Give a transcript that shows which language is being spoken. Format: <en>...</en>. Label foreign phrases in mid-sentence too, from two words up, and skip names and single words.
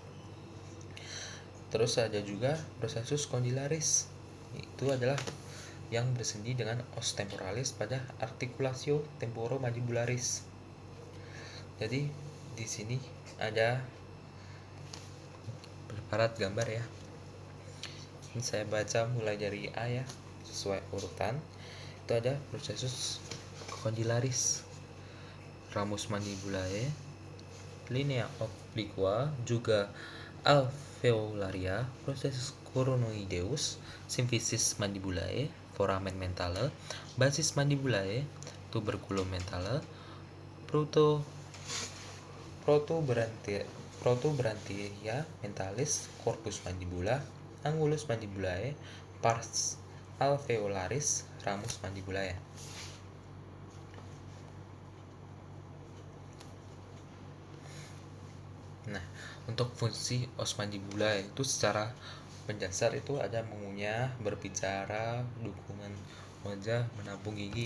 <id>Terus ada juga</id> <la>processus condylaris,</la> <id>itu adalah yang bersendi dengan</id> <la>os temporalis</la> <id>pada</id> <la>articulatio temporomandibularis.</la> <id>Jadi di sini ada preparat gambar ya. Ini saya baca mulai dari A ya, sesuai urutan. Itu ada</id> <la>processus condylaris, ramus mandibulae, linea obliqua, juga alveolaria, processus coronoideus, symphysis mandibulae, foramen mentale, basis mandibulae, tuberculum mentale, protubrantia mentalis, corpus mandibula, angulus mandibulae, pars alveolaris, ramus mandibulae.</la> <id>Nah, untuk fungsi</id> <la>os mandibula</la> <id>itu secara mendasar itu ada mengunyah, berbicara, dukungan wajah, menampung gigi.</id>